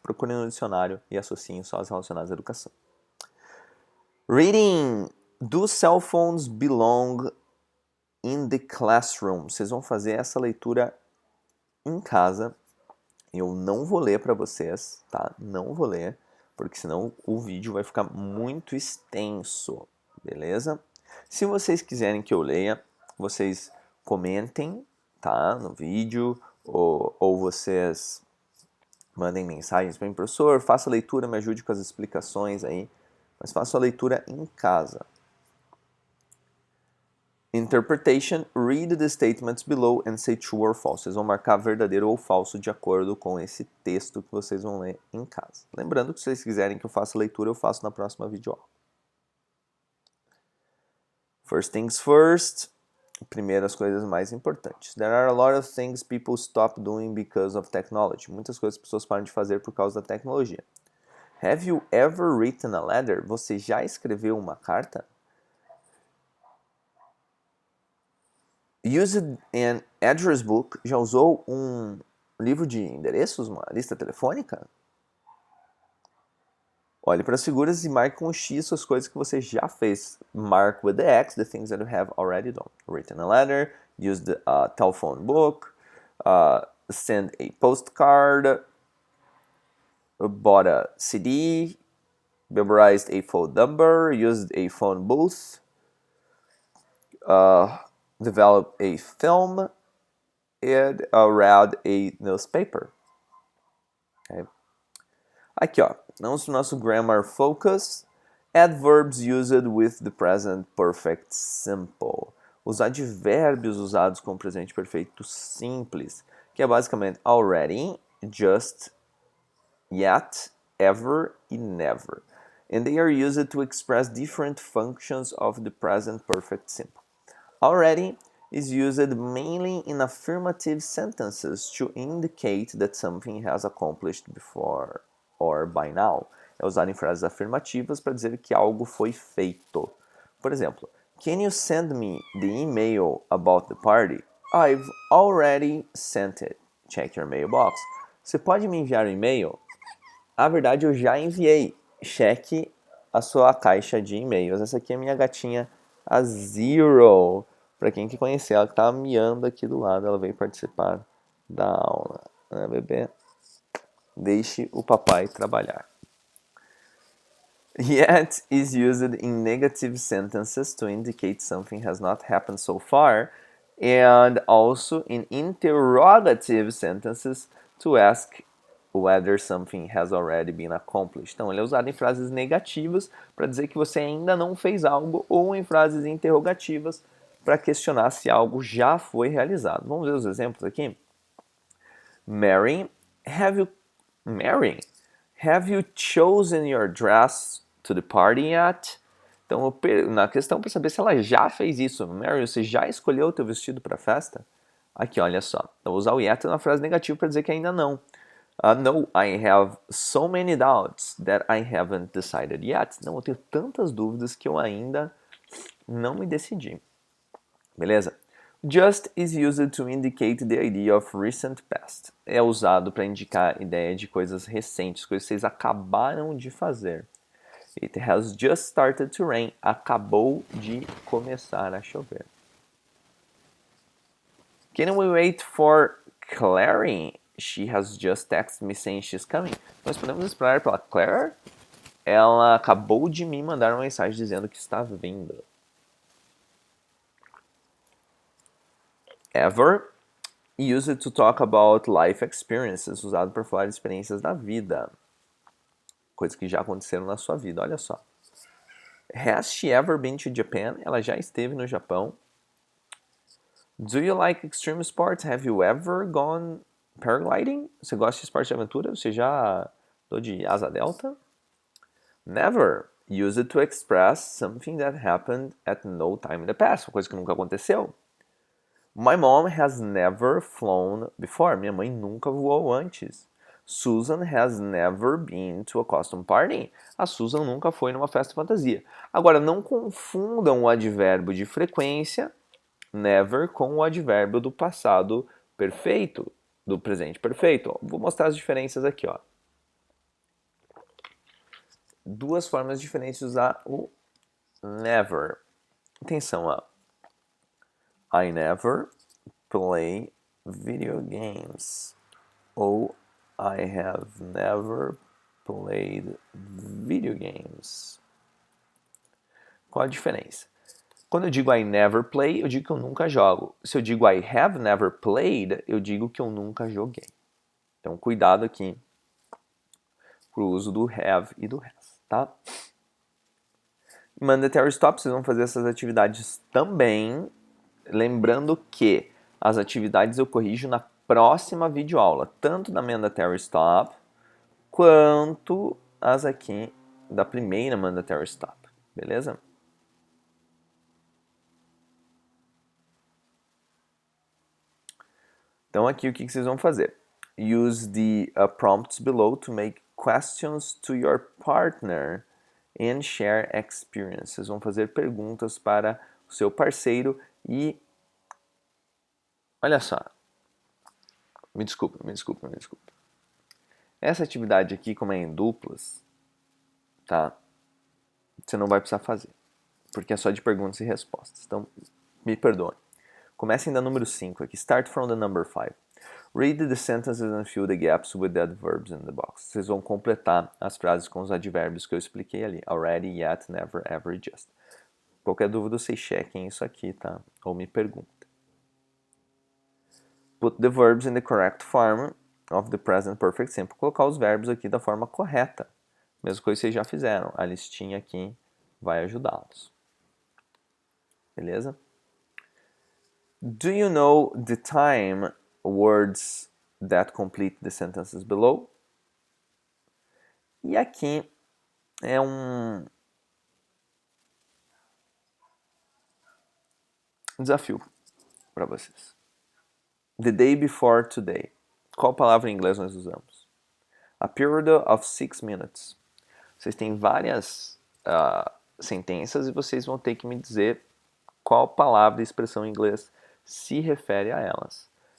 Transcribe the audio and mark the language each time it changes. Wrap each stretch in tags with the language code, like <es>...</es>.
<pt>Procure no dicionário e associem só as relacionadas à educação.</pt> <en>Reading. Do cell phones belong in the classroom?</en> <pt>Vocês vão fazer essa leitura em casa. Eu não vou ler para vocês, tá? Não vou ler, porque senão o vídeo vai ficar muito extenso, beleza? Se vocês quiserem que eu leia, vocês comentem, tá? No vídeo, ou vocês mandem mensagens para mim, professor, faça a leitura, me ajude com as explicações aí, mas faça a leitura em casa.</pt> <en>Interpretation, read the statements below and say true or false.</en> <pt>Vocês vão marcar verdadeiro ou falso de acordo com esse texto que vocês vão ler em casa. Lembrando que se vocês quiserem que eu faça a leitura, eu faço na próxima videoaula.</pt> <en>First things first,</en> <pt>primeiras coisas mais importantes.</pt> <en>There are a lot of things people stop doing because of technology.</en> <pt>Muitas coisas as pessoas param de fazer por causa da tecnologia.</pt> <en>Have you ever written a letter?</en> <pt>Você já escreveu uma carta?</pt> <en>Used an address book.</en> <pt>Já usou um livro de endereços, uma lista telefônica? Olhe para as figuras e marque com o X as coisas que você já fez.</pt> <en>Mark with the X the things that you have already done. Written a letter, used a telephone book, send a postcard, bought a CD, memorized a phone number, used a phone booth, developed a film, and read a newspaper. Okay.</en> <pt>Aqui, ó, vamos para o nosso grammar focus.</pt> <en>Adverbs used with the present perfect simple.</en> <pt>Os advérbios usados com o presente perfeito simples, que é basicamente already, just, yet, ever e never.</pt> <en>And they are used to express different functions of the present perfect simple. Already is used mainly in affirmative sentences to indicate that something has accomplished before or by now.</en> <pt>É usado em frases afirmativas para dizer que algo foi feito. Por exemplo,</pt> <en>can you send me the email about the party? I've already sent it. Check your mailbox.</en> <pt>Você pode me enviar um e-mail? Na verdade, eu já enviei. Cheque a sua caixa de e-mails. Essa aqui é a minha gatinha, a Zero. Para quem que conhecer, ela que tá miando aqui do lado, ela veio participar da aula. Né, bebê? Deixe o papai trabalhar.</pt> <en>Yet is used in negative sentences to indicate something has not happened so far, and also in interrogative sentences to ask whether something has already been accomplished.</en> <pt>Então, ele é usado em frases negativas para dizer que você ainda não fez algo, ou em frases interrogativas para questionar se algo já foi realizado. Vamos ver os exemplos aqui.</pt> <en>Mary, have you chosen your dress to the party yet?</en> <pt>Então, na questão para saber se ela já fez isso, Mary, você já escolheu o teu vestido para a festa? Aqui, olha só. Eu vou usar o yet na frase negativa para dizer que ainda não.</pt> <en>No, I have so many doubts that I haven't decided yet.</en> <pt>Não, eu tenho tantas dúvidas que eu ainda não me decidi. Beleza?</pt> <en>Just is used to indicate the idea of recent past.</en> <pt>É usado para indicar a ideia de coisas recentes, coisas que vocês acabaram de fazer.</pt> <en>It has just started to rain.</en> <pt>Acabou de começar a chover.</pt> <en>Can we wait for Clary? She has just texted me saying she's coming.</en> <pt>Nós podemos esperar pela Claire? Ela acabou de me mandar uma mensagem dizendo que está vindo.</pt> <en>Ever, used to talk about life experiences,</en> <pt>usado para falar de experiências da vida. Coisas que já aconteceram na sua vida, olha só.</pt> <en>Has she ever been to Japan?</en> <pt>Ela já esteve no Japão.</pt> <en>Do you like extreme sports? Have you ever gone paragliding?</en> <pt>Você gosta de esporte de aventura? Você já andou de asa delta?</pt> <en>Never. Use it to express something that happened at no time in the past.</en> <pt>Uma coisa que nunca aconteceu.</pt> <en>My mom has never flown before.</en> <pt>Minha mãe nunca voou antes.</pt> <en>Susan has never been to a costume party.</en> <pt>A Susan nunca foi numa festa de fantasia. Agora, não confundam o advérbio de frequência, never, com o advérbio do passado perfeito, do presente perfeito. Vou mostrar as diferenças aqui, ó. Duas formas diferentes de usar o never. Atenção, ó.</pt> <en>I never play video games. Ou I have never played video games.</en> <pt>Qual a diferença? Quando eu digo</pt> <en>I never play,</en> <pt>eu digo que eu nunca jogo. Se eu digo</pt> <en>I have never played,</en> <pt>eu digo que eu nunca joguei. Então, cuidado aqui pro uso do have e do has, tá? Mandatory stop, vocês vão fazer essas atividades também. Lembrando que as atividades eu corrijo na próxima videoaula, tanto da mandatory stop quanto as aqui da primeira mandatory stop, beleza? Então aqui o que vocês vão fazer?</pt> <en>Use the prompts below to make questions to your partner and share experience.</en> <pt>Vocês vão fazer perguntas para o seu parceiro e... Olha só. Me desculpa. Essa atividade aqui, como é em duplas, tá? Você não vai precisar fazer, porque é só de perguntas e respostas. Então, me perdoe. Comecem da número 5 aqui.</pt> <en>Start from the number 5. Read the sentences and fill the gaps with the adverbs in the box.</en> <pt>Vocês vão completar as frases com os advérbios que eu expliquei ali. Already, yet, never, ever e just. Qualquer dúvida, vocês chequem isso aqui, tá? Ou me perguntem.</pt> <en>Put the verbs in the correct form of the present perfect simple.</en> <pt>Colocar os verbos aqui da forma correta. Mesma coisa que vocês já fizeram. A listinha aqui vai ajudá-los. Beleza?</pt> <en>Do you know the time words that complete the sentences below?</en> <pt>E aqui é um desafio para vocês.</pt> <en>The day before today.</en> <pt>Qual palavra em inglês nós usamos?</pt> <en>A period of 6 minutes.</en> <pt>Vocês têm várias sentenças e vocês vão ter que me dizer qual palavra e expressão em inglês se refere a elas.</pt>